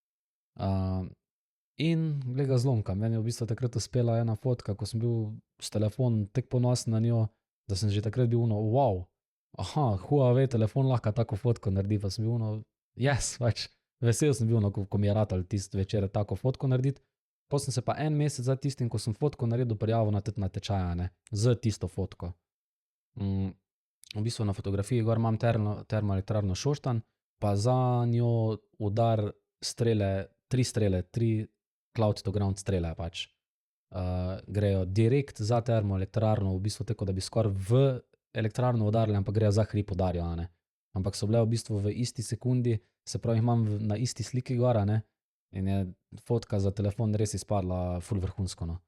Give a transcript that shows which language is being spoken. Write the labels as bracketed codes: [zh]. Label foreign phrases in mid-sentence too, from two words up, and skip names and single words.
[sl] In glej ga zlomka, meni je v bistvu takrat uspela ena fotka, ko sem bil s telefonom tako ponosen na njo, da sem že takrat bil wow, aha, Huawei telefon lahko tako fotko naredi, pa sem bil yes, pač, vesel sem bil, ko mi je ratalo tisti večer tako fotko narediti. Pol sem se pa en mesec za tistim, ko sem fotko naredil, prijavil na ta natečaj, a ne, z tisto fotko. V bistvu na fotografiji gor imam termoelektrarno Šoštanj, pa za njo udar strele, 3 strele, 3 [en] cloud to ground [sl] strele pač. Grejo direkt za termoelektrarno, v bistvu tako, da bi skoraj v elektrarno udarili, ampak grejo za hrib udarijo, a ne. Ampak so bile v bistvu v isti sekundi, se pravi, jih imam na isti sliki gor, a ne, in je fotka za telefon res izpadla ful vrhunsko, no.